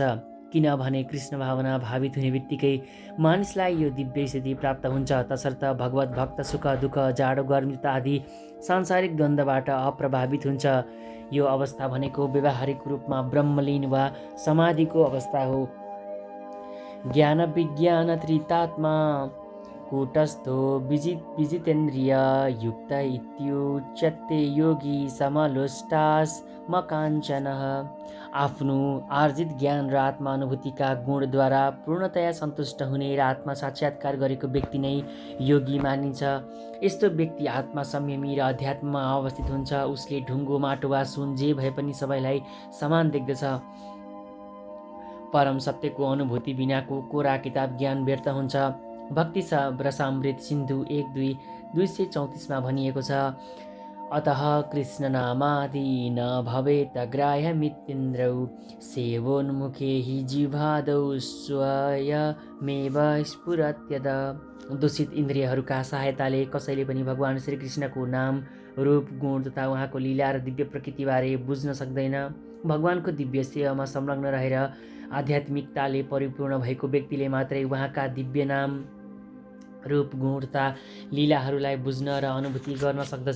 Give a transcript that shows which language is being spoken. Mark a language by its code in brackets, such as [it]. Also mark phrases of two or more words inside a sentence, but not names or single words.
[ne] किनभने कृष्ण भावना भावित हुने बित्तिकै मानिसलाई यो दिव्य स्थिति प्राप्त हुन्छ। तसर्थ भगवत भक्त सुख दुःख, जाडो गर्मी आदि सांसारिक द्वन्द्वबाट अप्रभावित हुन्छ। यो अवस्था भनेको व्यावहारिक रूपमा ब्रह्मलीन वा समाधिको अवस्था हो। [sa] ज्ञान विज्ञान त्रितात्मा कूटस्थो विजितेन्द्रिय युक्त इत्युच्यते योगी समलोष्टास्मकाञ्चनः। [ne] आफ्नो आर्जित ज्ञान र आत्मानुभूतिका गुणद्वारा पूर्णतया सन्तुष्ट हुने र आत्मा साक्षात्कार गरेको व्यक्ति नै योगी मानिन्छ। यस्तो व्यक्ति आत्मा संयमी र अध्यात्ममा अवस्थित हुन्छ। उसले ढुङ्गो, माटो वा सुन जे भए पनि सबैलाई समान देख्दछ। परम सत्यको अनुभूति बिनाको कोरा किताब ज्ञान व्यर्थ हुन्छ। भक्ति रसामृत सिन्धु 1:234 भनिएको छ, [sa] अतः कृष्ण नामादि न भवेत ग्राह्यमित्येन्द्रौ सेवोन्मुखे हि जिह्वादौ स्वयमेव स्फुरत्यद। [ne] दूषित इन्द्रियहरूका सहायताले कसैले पनि भगवान श्रीकृष्णको नाम, रूप, गुण तथा उहाँको लीला र दिव्य प्रकृतिबारे बुझ्न सक्दैन। भगवानको दिव्य सेवामा संलग्न रहेर आध्यात्मिकताले परिपूर्ण भएको व्यक्तिले मात्रै उहाँका दिव्य नाम, रूप, गुण तथा लीलाहरूलाई बुझ्न र अनुभूति गर्न सक्दछ।